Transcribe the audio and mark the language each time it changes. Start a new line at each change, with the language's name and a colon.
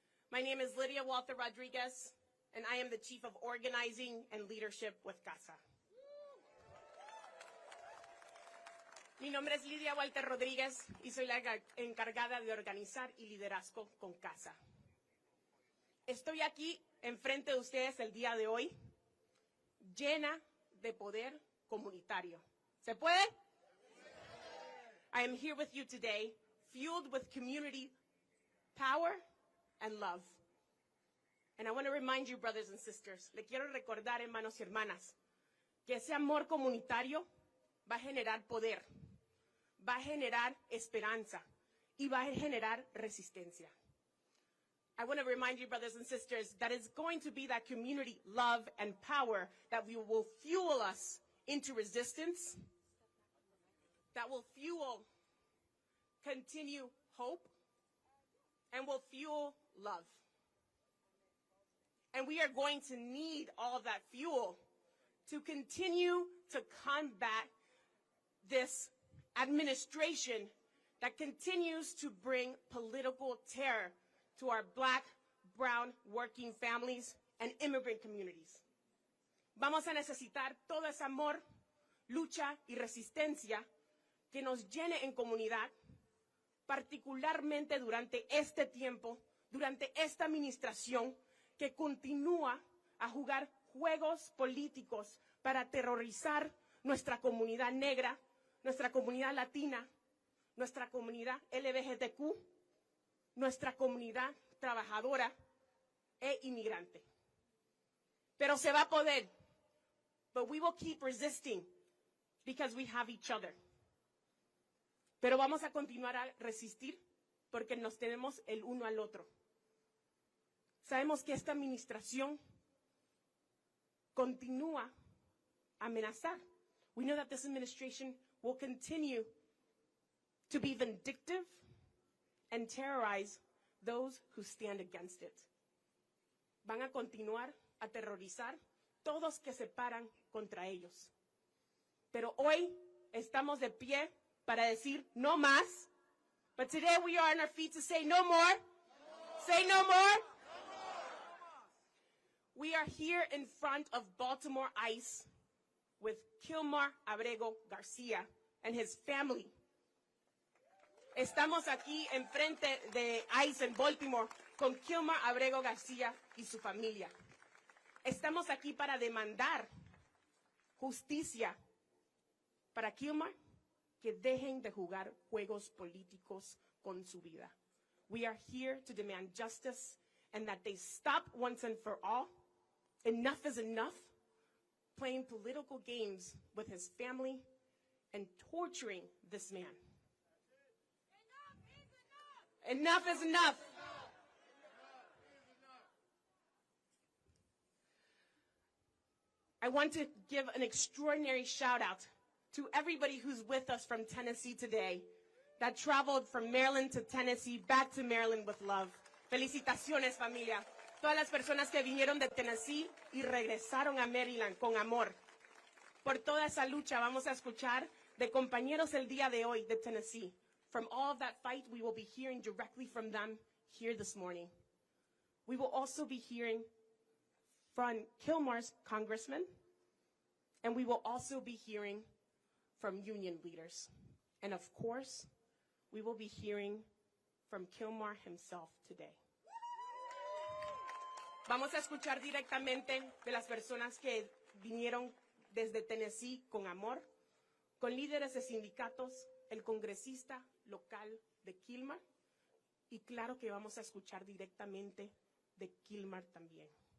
English: My name is Lydia Walter Rodriguez, and I am the Chief of Organizing and Leadership with CASA.
Spanish: Mi nombre es Lidia Walter Rodríguez y soy la encargada de organizar y liderazgo con CASA. Estoy aquí enfrente de ustedes el día de hoy, llena de poder comunitario. ¿Se puede?
English: I am here with you today, fueled with community power and love. And I want to remind you, brothers and sisters,
Spanish: le quiero recordar, hermanos y hermanas, que ese amor comunitario va a generar poder, va a generar esperanza y va a generar resistencia.
English: I want to remind you, brothers and sisters, that it's going to be that community love and power that will fuel us into resistance, that will fuel continue hope, and will fuel love. And we are going to need all of that fuel to continue to combat this administration that continues to bring political terror to our Black, brown, working families and immigrant communities.
Spanish: Vamos a necesitar todo ese amor, lucha y resistencia que nos llene en comunidad, particularmente durante este tiempo, durante esta administración que continúa a jugar juegos políticos para aterrorizar nuestra comunidad negra, nuestra comunidad latina, nuestra comunidad LGBTQ, nuestra comunidad trabajadora e inmigrante. Pero se va a poder.
English: But we will keep resisting because we have each other.
Spanish: Pero vamos a continuar a resistir porque nos tenemos el uno al otro. Sabemos que esta administración continúa a amenazar.
English: We know that this administration will continue to be vindictive and terrorize those who stand against it.
Spanish: Van a continuar a aterrorizar todos que se paran contra ellos. Pero hoy estamos de pie para decir no más.
English: But today we are on our feet to say no more. No more. Say no more. No more. We are here in front of Baltimore ICE with Kilmer Abrego Garcia and his family.
Spanish: Estamos aquí enfrente de ICE en Baltimore con Kilmer Abrego Garcia y su familia. Estamos aquí para demandar justicia para Kilmer, que dejen de jugar juegos políticos con su vida.
English: We are here to demand justice and that they stop once and for all. Enough is enough, playing political games with his family and torturing this man. Enough is enough. I want to give an extraordinary shout out to everybody who's with us from Tennessee today, that traveled from Maryland to Tennessee, back to Maryland with love.
Spanish: Felicitaciones, familia. Todas las personas que vinieron de Tennessee y regresaron a Maryland con amor. Por toda esa lucha vamos a escuchar de compañeros el día de hoy de Tennessee.
English: From all of that fight, we will be hearing directly from them here this morning. We will also be hearing from Kilmar's Congressman, and we will also be hearing from union leaders. And of course, we will be hearing from Kilmer himself today.
Spanish: Vamos a escuchar directamente de las personas que vinieron desde Tennessee con amor, con líderes de sindicatos, el congresista local de Kilmer, y claro que vamos a escuchar directamente de Kilmer también.